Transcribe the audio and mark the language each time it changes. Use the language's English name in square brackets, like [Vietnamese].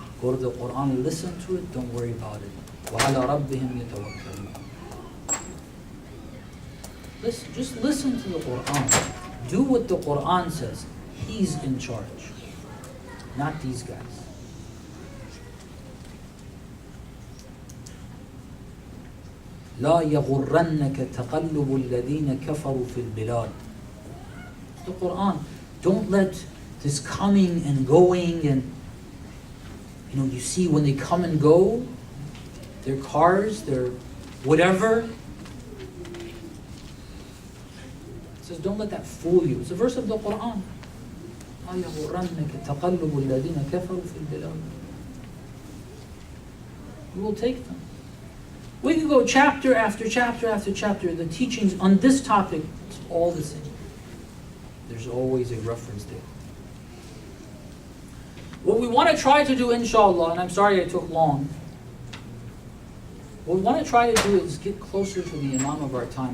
[English] Go to the Quran, listen to it, don't worry about it. [Arabic] وَعَلَى رَبِّهِمْ يَتَوَكَّلُونَ. [English] Listen, just listen to the Quran. Do what the Quran says. He's in charge, not these guys. [Arabic] لا يغرنك تقلب الذين كفروا في البلاد. [English] The Quran. Don't let this coming and going and you see when they come and go, their cars, their whatever. It says don't let that fool you. It's a verse of the Quran. [Arabic] لا يغرنك تقلب الذين كفروا في البلاد. [English] You will take them. We can go chapter after chapter after chapter. The teachings on this topic, it's all the same. There's always a reference there. What we want to try to do, inshallah, and I'm sorry I took long, What we want to try to do is get closer to the Imam of our time.